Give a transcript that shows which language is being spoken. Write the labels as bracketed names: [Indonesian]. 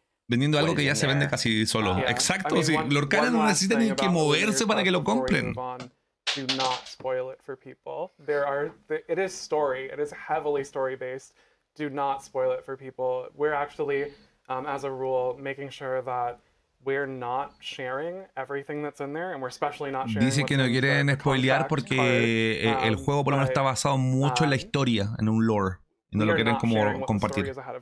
[Spanish] Vendiendo algo que ya se vende casi solo. Exacto, sí. Lorcana no necesita ni que moverse para que lo compren. [English] Do not spoil it for people. It is story. It is heavily story based. Do not spoil it for people. We're actually, as a rule, making sure that we're not sharing everything that's in there, and we're especially not sharing. [Spanish] Dice que no quieren spoilear porque el juego por lo menos está basado mucho en la historia, en un lore. Y no lo quieren como compartir.